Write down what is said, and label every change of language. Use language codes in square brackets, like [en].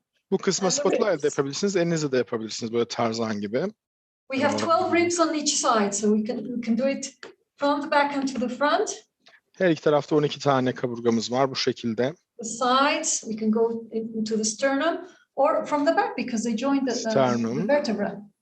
[tr] Bu kısma spatula elde yapabilirsiniz, elinizle de yapabilirsiniz böyle Tarzan gibi. [en] We have 12 ribs on each side, so we can do it from the back and to the front. [tr] Her iki tarafta 12 tane kaburgamız var bu şekilde. [en] The sides, we can go into the sternum, or from the back because they join the vertebra.